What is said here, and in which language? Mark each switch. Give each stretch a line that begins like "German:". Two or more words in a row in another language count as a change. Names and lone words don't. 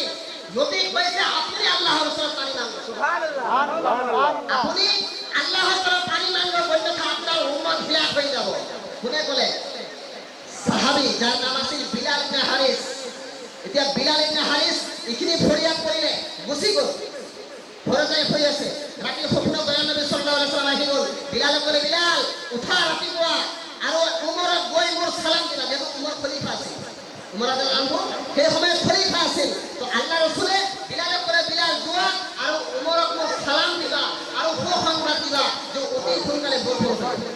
Assamese: নবী কৈছে আপুনি আল্লাহৰ ওচৰত পানী মাগক, আপুনি আল্লাহৰ ওচৰত পানী মাগক, অন্যথা আপোনাৰ উম্মত হিলাক হৈ যাব। কোনে ক'লে? সাহাবী যাৰ নাম আছিল বিলাল ইবনে হাৰিছ। এতিয়া বিলাল ইবনে হাৰিছ এইখিনি ফৰিয়াদ কৰিলে, গুচি গ'ল, ঘৰে যাই শুই আছে। ৰাতি সপোনত দয়াল নবী
Arabic: صلى الله عليه وسلم
Assamese: আহি গ'ল। বিলালে ক'লে, বিলাল উঠা ৰাতিপুৱা আৰু উমৰক গৈ মোৰ সালাম দিবা। যিহেতু উমৰ খলিফা আছিল, উমৰ
Arabic: رضي الله عنه
Assamese: সেই সময়ত খলিফা আছিল। তো আল্লাহ ৰসুলে বিলালে ক'লে, বিলাল যোৱা আৰু উমৰক মোৰ সালাম দিবা আৰু সুসংবাদ দিবা যে অতি সোনকালে বৰষুণ হ'ব।